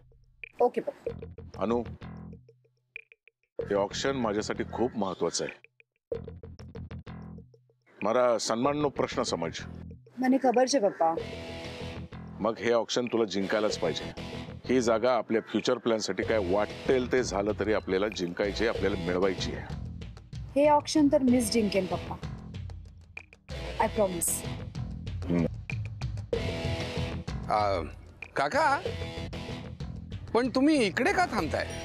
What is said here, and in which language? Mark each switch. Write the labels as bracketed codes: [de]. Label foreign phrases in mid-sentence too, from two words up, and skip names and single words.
[mr] ओके पप्पा. अनु, हे ऑक्शन माझ्यासाठी खूप महत्वाचं आहे. [gu] મારા સન્માનનો પ્રશ્ન સમજ. મને ખબર છે પપ્પા. [mr] मग हे ऑप्शन तुला जिंकायलाच पाहिजे. ही जागा आपल्या [en] future plan [mr] साठी काय वाटेल ते झालं तरी आपल्याला जिंकायची, आपल्याला मिळवायची आहे. हे ऑप्शन तर मिस जिंकेन पप्पा. [en] I promise. [mr] काका, पण तुम्ही इकडे का थांबताय?